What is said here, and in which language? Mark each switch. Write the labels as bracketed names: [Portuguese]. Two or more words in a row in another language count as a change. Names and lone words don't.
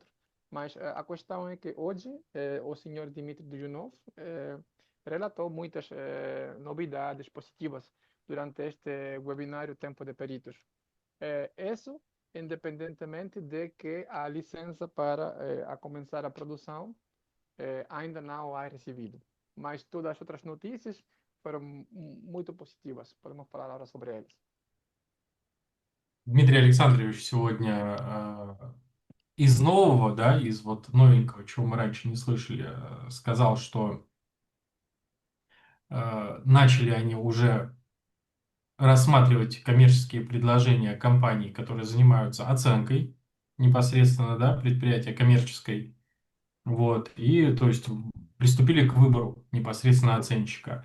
[Portuguese] Mas a questão é que hoje o senhor Dmitry Duyunov relatou muitas novidades positivas durante este webinário Tempo de Peritos. Isso independentemente de que a licença para a começar a produção ainda não a recebido. Mas todas as outras notícias foram muito positivas. Podemos falar agora sobre elas. [Russian] Дмитрий Александрович сегодня из нового, да, из вот новенького, чего мы раньше не слышали, сказал, что начали они уже рассматривать коммерческие предложения компаний, которые занимаются оценкой непосредственно, да, предприятия коммерческой, вот, и, то есть, приступили к выбору непосредственно оценщика.